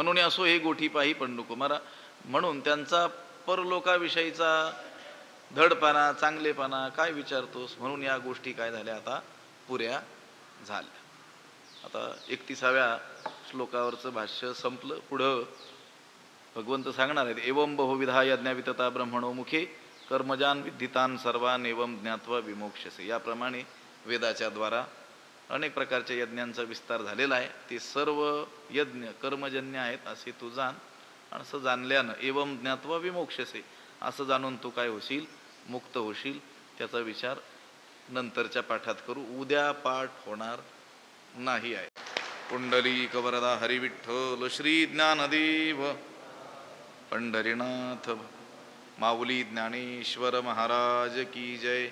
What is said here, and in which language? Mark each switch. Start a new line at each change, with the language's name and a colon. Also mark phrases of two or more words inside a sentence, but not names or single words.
Marathi: म्हणून असो हे गोठी पाही पंडुकुमारा. म्हणून त्यांचा परलोकाविषयीचा धडपणा, चांगलेपणा काय विचारतोस? म्हणून या गोष्टी काय झाल्या आता पुऱ्या झाल्या. आता 31व्या श्लोकावरचं भाष्य संपलं. पुढं भगवंत सांगणार आहेत
Sanskrit: एवं बहुविधा यज्ञ वितता ब्रह्मणो मुखे कर्मजान विद्धितान सर्वान एवं ज्ञात्वा विमोक्षसे.
Marathi: याप्रमाणे वेदाच्या द्वारा अनेक प्रकारच्या यज्ञांचा विस्तार झालेला आहे. ते सर्व यज्ञ कर्मजन्य आहेत असे तू जाण. आणि असं जाणल्यानं
Sanskrit: एवं ज्ञात्वा विमोक्षसे,
Marathi: असं जाणून तू काय होशील? मुक्त होशील. त्याचा विचार नंतरच्या पाठात करू. उद्या पाठ होणार नाही आहे. पुंडलीक वरदा हरिविठ्ठल श्री ज्ञानदेव पंढरीनाथ माऊली ज्ञानेश्वर महाराज की जय.